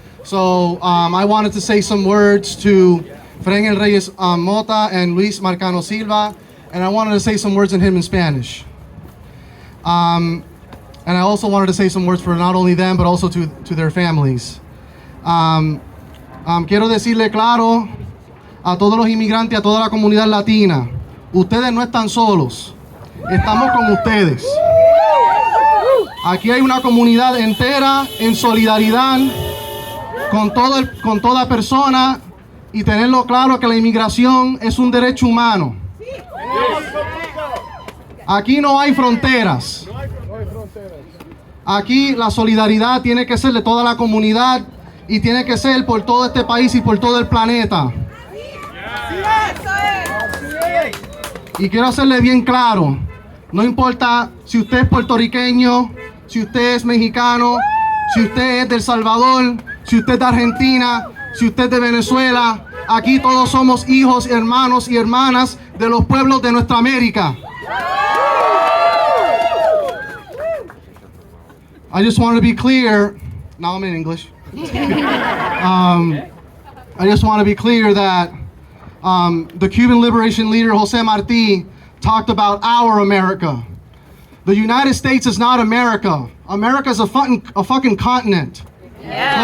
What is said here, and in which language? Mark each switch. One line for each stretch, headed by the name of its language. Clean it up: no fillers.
English: So I wanted to say some words to Frengel, Reyes, Mota, and Marcano, Silva. And I wanted to say some words in him in Spanish. And I also wanted to say some words for not only them, but also to their families.
Spanish: Quiero decirle claro a todos los inmigrantes, a toda la comunidad latina, ustedes no están solos, estamos con ustedes. Aquí hay una comunidad entera en solidaridad con toda persona, y tenerlo claro que la inmigración es un derecho humano. Aquí no hay fronteras. Aquí la solidaridad tiene que ser de toda la comunidad y tiene que ser por todo este país y por todo el planeta. Y quiero hacerle bien claro, no importa si usted es puertorriqueño, si usted es mexicano, si usted es de El Salvador, si usted es de Argentina, si usted es de Venezuela, aquí todos somos hijos, hermanos y hermanas de los pueblos de nuestra América.
English: I just want to be clear, now I'm in English. I just want to be clear that the Cuban liberation leader Jose Marti talked about our America. The United States is not America. America is a fucking continent. Yeah.